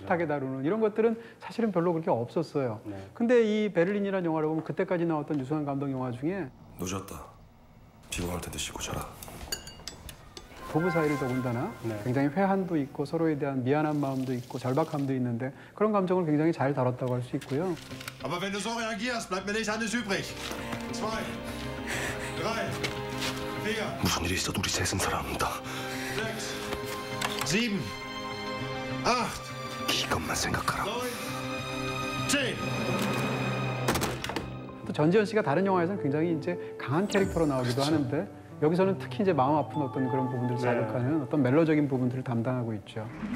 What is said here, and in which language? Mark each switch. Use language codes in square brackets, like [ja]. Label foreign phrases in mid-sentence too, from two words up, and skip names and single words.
[ko] 애틋하게 다루는 이런 것들은 사실은 별로 그렇게 없었어요. 네. 근데 이 베를린이라는 영화를 보면 그때까지 나왔던 유승환 감독 영화 중에 늦었다. 피곤할 텐데 씻고 자라. 부부 사이를 더군다나 네. 굉장히 회한도 있고 서로에 대한 미안한 마음도 있고 절박함도 있는데 그런 감정을 굉장히 잘 다뤘다고 할 수 있고요. [de] Aber wenn du so reagierst, bleibt mir nichts anderes übrig. [ko] 2, 3, 4, 무슨 일이 있어도 우리 셋은 살아남는다. 6, 7, 8, 이것만 생각하라. 9, 10. 또 전지현 씨가 다른 영화에서는 굉장히 이제 강한 캐릭터로 나오기도 하는데 여기서는 특히 이제 마음 아픈 어떤 그런 부분들을 자극하는 어떤 멜로적인 부분들을 담당하고 있죠.